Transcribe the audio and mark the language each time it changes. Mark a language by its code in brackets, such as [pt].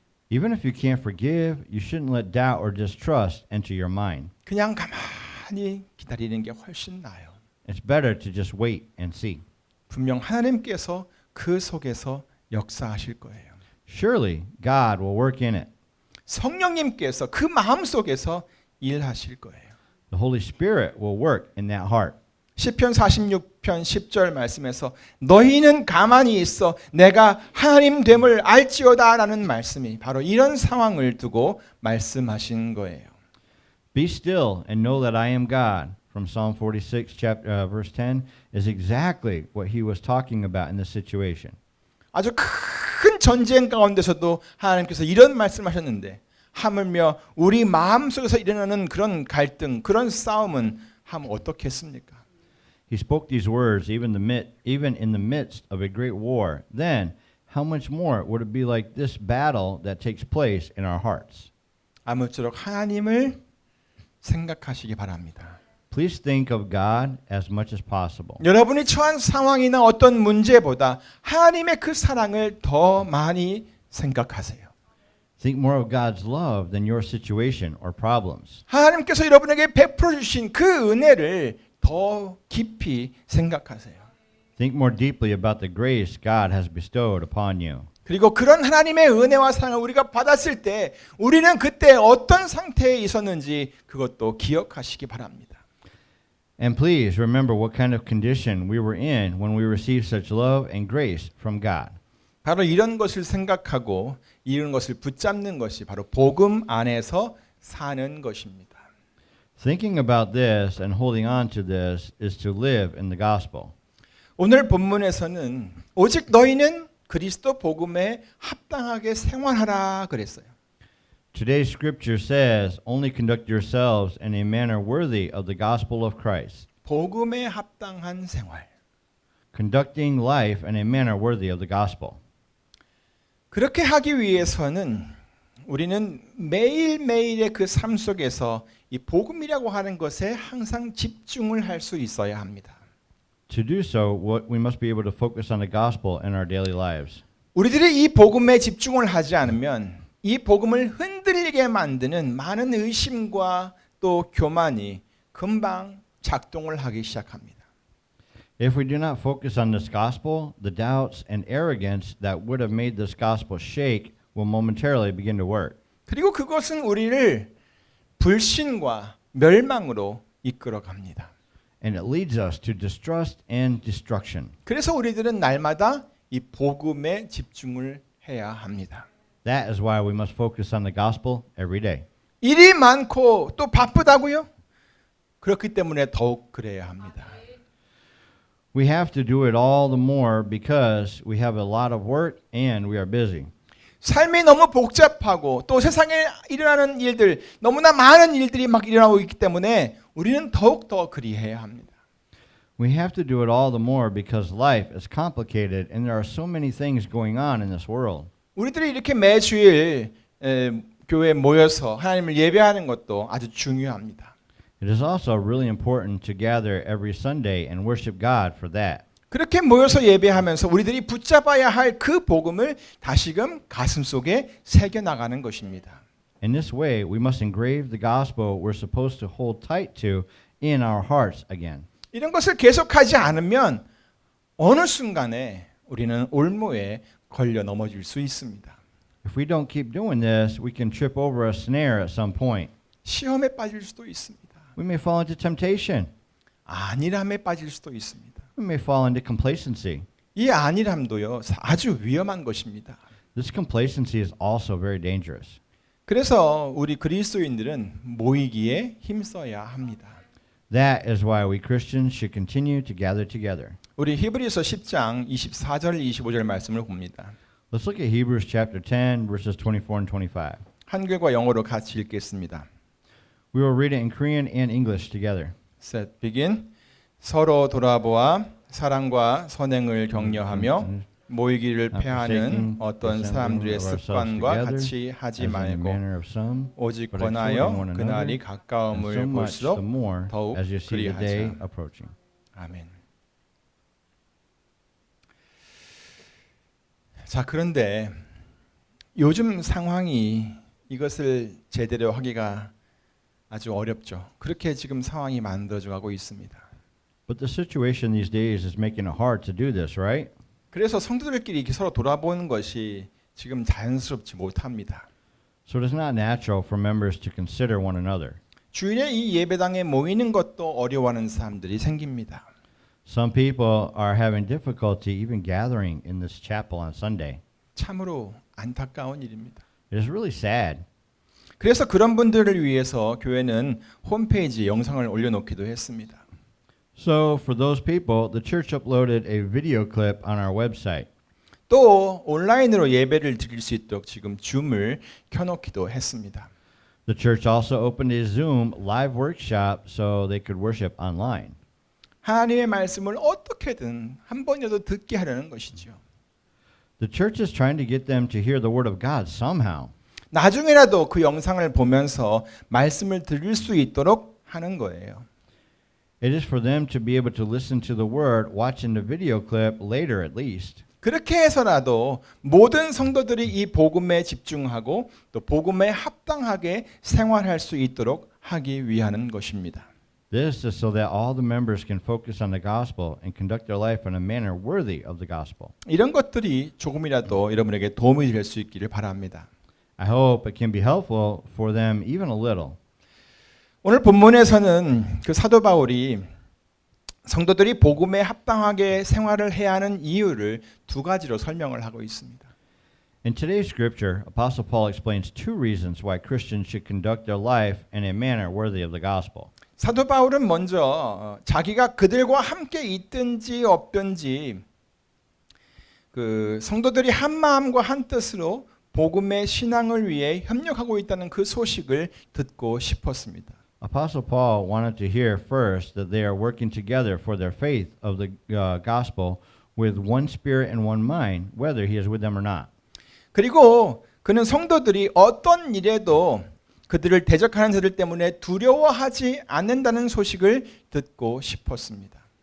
[en] Even if you can't forgive, you shouldn't let doubt or distrust enter your mind. [ko] 그냥 가만히 기다리는 게 훨씬 나아요. [en] It's better to just wait and see. [ko] 분명 하나님께서 그 속에서 역사하실 거예요. [en] Surely God will work in it. [ko] 성령님께서 그 마음 속에서 일하실 거예요. [en] The Holy Spirit will work in that heart. [ko] 시편 46편 10절 말씀에서 너희는 가만히 있어 내가 하나님 됨을 알지어다라는 말씀이 바로 이런 상황을 두고 말씀하신 거예요. [en] Be still and know that I am God. From Psalm 46, verse 10, is exactly what he was talking about in this situation. [ko] 아주 큰 전쟁 가운데서도 하나님께서 이런 말씀하셨는데 하물며 우리 마음속에서 일어나는 그런 갈등, 그런 싸움은 하면 어떻겠습니까? [en] He spoke these words even in the midst of a great war. Then, how much more would it be like this battle that takes place in our hearts? [ko] 아무쪼록 하나님을 생각하시기 바랍니다. [en] Please think of God as much as possible. [ko] 여러분이 처한 상황이나 어떤 문제보다 하나님의 그 사랑을 더 많이 생각하세요. [en] Think more of God's love than your situation or problems. [ko] 하나님께서 여러분에게 베풀어 주신 그 은혜를 더 깊이 생각하세요. [en] Think more deeply about the grace God has bestowed upon you. [ko] 그리고 그런 하나님의 은혜와 사랑을 우리가 받았을 때 우리는 그때 어떤 상태에 있었는지 그것도 기억하시기 바랍니다. [en] And please remember what kind of condition we were in when we received such love and grace from God. [ko] 바로 이런 것을 생각하고 이런 것을 붙잡는 것이 바로 복음 안에서 사는 것입니다. [en] Thinking about this and holding on to this is to live in the gospel. [ko] 오늘 본문에서는 오직 너희는 그리스도 복음에 합당하게 생활하라 그랬어요. [en] Today's scripture says, only conduct yourselves in a manner worthy of the gospel of Christ. [ko] 복음에 합당한 생활. [en] Conducting life in a manner worthy of the gospel. [ko] 그렇게 하기 위해서는 우리는 매일매일의 그 삶 속에서 이 복음이라고 하는 것에 항상 집중을 할 수 있어야 합니다. [en] To do so, we must be able to focus on the gospel in our daily lives. [ko] 우리들이 이 복음에 집중을 하지 않으면 이 복음을 흔들리게 만드는 많은 의심과 또 교만이 금방 작동을 하기 시작합니다. [en] If we do not focus on this gospel, the doubts and arrogance that would have made this gospel shake will momentarily begin to work. [ko] 그리고 그것은 우리를 불신과 멸망으로 이끌어 갑니다. [en] And it leads us to distrust and destruction. [ko] 그래서 우리들은 날마다 이 복음에 집중을 해야 합니다. [en] That is why we must focus on the gospel every day. [ko] 일이 많고 또 바쁘다고요? 그렇기 때문에 더욱 그래야 합니다. [en] We have to do it all the more because we have a lot of work and we are busy. [ko] 삶이 너무 복잡하고 또 세상에 일어나는 일들, 너무나 많은 일들이 막 일어나고 있기 때문에 우리는 더욱더 그리해야 합니다. [en] We have to do it all the more because life is complicated and there are so many things going on in this world. [ko] 우리들이 이렇게 매주일 교회에 모여서 하나님을 예배하는 것도 아주 중요합니다. [en] It is also really important to gather every Sunday and worship God for that. [ko] 그렇게 모여서 예배하면서 우리들이 붙잡아야 할 그 복음을 다시금 가슴속에 새겨 나가는 것입니다. [en] In this way, we must engrave the gospel we're supposed to hold tight to in our hearts again. [ko] 이런 것을 계속하지 않으면 어느 순간에 우리는 올무에 걸려 넘어질 수 있습니다. [en] If we don't keep doing this, we can trip over a snare at some point. [ko] 시험에 빠질 수도 있습니다. [en] We may fall into temptation. [ko] 안일함에 빠질 수도 있습니다. [en] We may fall into complacency. [ko] 이 안일함도요 아주 위험한 것입니다. [en] This complacency is also very dangerous. [ko] 그래서 우리 그리스도인들은 모이기에 힘써야 합니다. [en] That is why we Christians should continue to gather together. [ko] 우리 히브리서 10장 24절 25절 말씀을 봅니다. [en] Let's look at Hebrews chapter 10 verses 24 and 25. [ko] 한글과 영어로 같이 읽겠습니다. [en] We will read it in Korean and English together. Set begin. [ko] 서로 돌아보아 사랑과 선행을 격려하며 모이기를 패하는 어떤 사람들의 습관과 같이 하지 말고 오직 권하여 그날이 가까움을 볼수록 더욱 그리하자. 아멘. 자, 그런데 요즘 상황이 이것을 제대로 하기가 아주 어렵죠. 그렇게 지금 상황이 만들어져 가고 있습니다. [en] But the situation these days is making it hard to do this, right? [ko] 그래서 성도들끼리 이렇게 서로 돌아보는 것이 지금 자연스럽지 못합니다. [en] So it is not natural for members to consider one another. [ko] 주일에 이 예배당에 모이는 것도 어려워하는 사람들이 생깁니다. [en] Some people are having difficulty even gathering in this chapel on Sunday. [ko] 참으로 안타까운 일입니다. [en] It is really sad. [ko] 그래서 그런 분들을 위해서 교회는 홈페이지에 영상을 올려놓기도 했습니다. [en] So for those people, the church uploaded a video clip on our website. [ko] 또 온라인으로 예배를 드릴 수 있도록 지금 줌을 켜놓기도 했습니다. [en] The church also opened a Zoom live workshop so they could worship online. [ko] 하나님의 말씀을 어떻게든 한 번이라도 듣게 하려는 것이죠. [en] The church is trying to get them to hear the word of God somehow. [ko] 나중에라도 그 영상을 보면서 말씀을 들을 수 있도록 하는 거예요. [en] It is for them to be able to listen to the word, watching the video clip later at least. [ko] 그렇게 해서라도 모든 성도들이 이 복음에 집중하고 또 복음에 합당하게 생활할 수 있도록 하기 위한 것입니다. [en] This is so that all the members can focus on the gospel and conduct their life in a manner worthy of the gospel. [ko] 이런 것들이 조금이라도 여러분에게 도움이 될 수 있기를 바랍니다. [en] I hope it can be helpful for them even a little. [ko] 오늘 본문에서는 그 사도 바울이 성도들이 복음에 합당하게 생활을 해야 하는 이유를 두 가지로 설명을 하고 있습니다. [en] In today's scripture, Apostle Paul explains two reasons why Christians should conduct their life in a manner worthy of the gospel. [ko] 사도 바울은 먼저 자기가 그들과 함께 있든지 없든지 그 성도들이 한 마음과 한 뜻으로 복음의 신앙을 위해 협력하고 있다는 그 소식을 듣고 싶었습니다. [en] Apostle Paul wanted to hear first that they are working together for their faith of the gospel with one spirit and one mind, whether he is with them or not. [ko] 그리고 그는 성도들이 어떤 일에도 그들을 대적하는 자들 때문에 두려워하지 않는다는 소식을 듣고 싶었습니다.